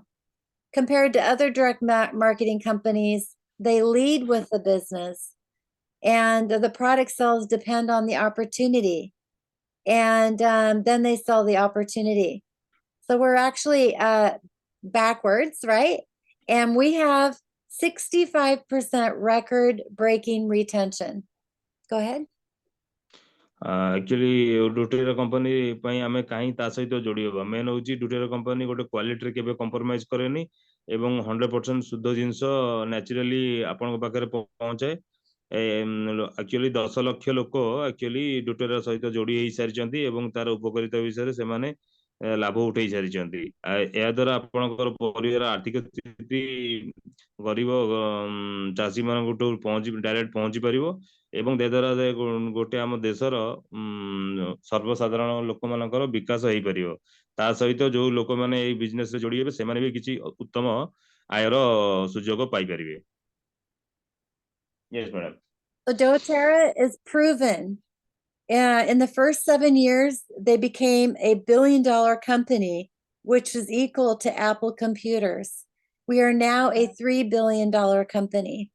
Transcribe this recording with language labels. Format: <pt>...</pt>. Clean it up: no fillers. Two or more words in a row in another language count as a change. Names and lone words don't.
<en>Compared to other direct marketing companies, they lead with the business, and the product sales depend on the opportunity, and then they sell the opportunity. So we're actually backwards, right? And we have 65% record-breaking retention. Go ahead.</en> <or>एक्चुअली डोटेरा कंपनी ପାଇଁ ଆମେ କାହିଁ ତା ସହିତ ଯୋଡି ହବା ମେନ୍ ହଉଛି ଡୋଟେରା कंपनी ଗୋଟେ କ୍ୱାଲିଟିରେ କେବେ କମ୍ପ୍ରମାଇଜ କରେନି ଏବଂ 100% ଶୁଦ୍ଧ ଜିନିଷ ନ୍ୟାଚୁରାଲି ଆପଣଙ୍କ ପାଖରେ ପହଞ୍ଚାଏ। एक्चुअली 10 ଲକ୍ଷ ଲୋକ एक्चुअली ଡୋଟେରା ସହିତ ଯୋଡି ହେଇ ସାରିଛନ୍ତି ଏବଂ ତାର ଉପକାରିତା ବିଷୟରେ ସେମାନେ ଲାଭ ଉଠେଇ ସାରିଛନ୍ତି। ଏହା ଦ୍ୱାରା ଆପଣଙ୍କର ପରିବାର ଆର୍ଥିକ ସ୍ଥିତି ଗରିବ ଚାଷୀ ମାନଙ୍କଠୁ ଡାଇରେକ୍ଟ ପହଞ୍ଚି ପାରିବ ଏବଂ ଦ୍ୱାରା ଗୋଟେ ଆମ ଦେଶର ସର୍ବସାଧାରଣ ଲୋକମାନଙ୍କର ବିକାଶ ହେଇପାରିବ। ତା ସହିତ ଯୋଉ ଲୋକମାନେ ଏଇ ବିଜନେସ ରେ ଯୋଡି ହେବେ ସେମାନେ ବି କିଛି ଉତ୍ତମ ଆୟର ସୁଯୋଗ ପାଇପାରିବେ।</or> <en>Yes, madam. doTERRA is proven. In the first 7 years, they became a billion-dollar company, which is equal to Apple computers. We are now a $3 billion company.</en>